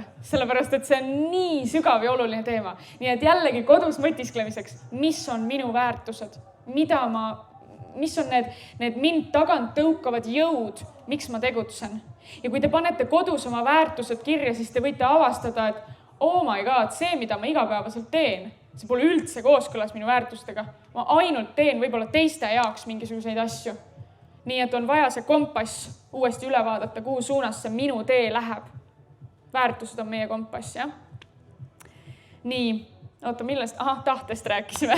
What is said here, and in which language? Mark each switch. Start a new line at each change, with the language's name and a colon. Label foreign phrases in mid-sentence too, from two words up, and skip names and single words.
Estonian: Sellepärast, et see on nii sügav ja oluline teema. Nii et jällegi kodus mõtisklemiseks, mis on minu väärtused, mis on need mind tagant tõukavad jõud, miks ma tegutsen. Ja kui te panete kodus oma väärtused kirja, siis te võite avastada, et
English: oh my god,
Estonian: see, mida ma igapäevaselt teen, see pole üldse kooskõlas minu väärtustega. Ma ainult teen võib-olla teiste jaoks mingisuguseid asju. Nii et on vaja see kompass uuesti üle vaadata, kuhu suunas see minu tee läheb. Väärtused on meie kompass, jah? Nii, oota, millest? Tahtest rääkisime.